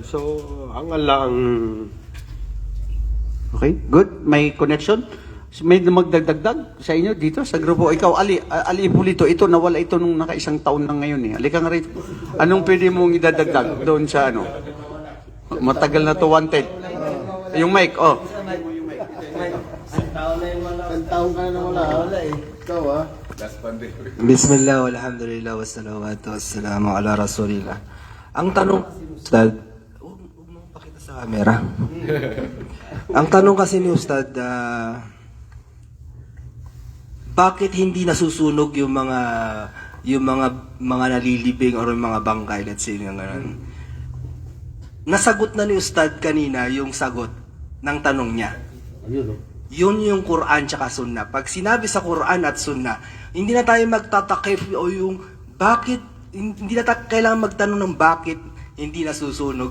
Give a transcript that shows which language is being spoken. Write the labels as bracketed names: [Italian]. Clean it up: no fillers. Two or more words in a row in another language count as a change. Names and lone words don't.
[Filipino] So, ang Allah ang... [English] Okay, good. [Filipino] May connection? May magdagdag sa inyo dito sa grupo. Ikaw, Ali Ipulito, ito, nawala ito nung nakaisang taon na ngayon eh. Halika nga rito. Anong pwede mong idadagdag doon sa ano? Matagal na to, wanted. Yung mic, oh. Ang taong ka na wala eh. Ikaw [Arabic] بسم الله، والحمد لله، والصلاة والسلام على رسول الله. [Filipino] Ang tanong, Ustad, huwag mong pakita sa camera. Ang tanong kasi ni Ustad, bakit hindi nasusunog yung mga nalilibing or yung mga bangkay, [English] let's say, [Filipino] nga ganun. Nasagot na ni Ustad kanina yung sagot ng tanong niya. Yun yung Quran tsaka Sunnah. Pag sinabi sa Quran at Sunnah, hindi na tayo magtatakip o yung bakit, hindi na tayo kailangan magtanong ng bakit hindi nasusunog.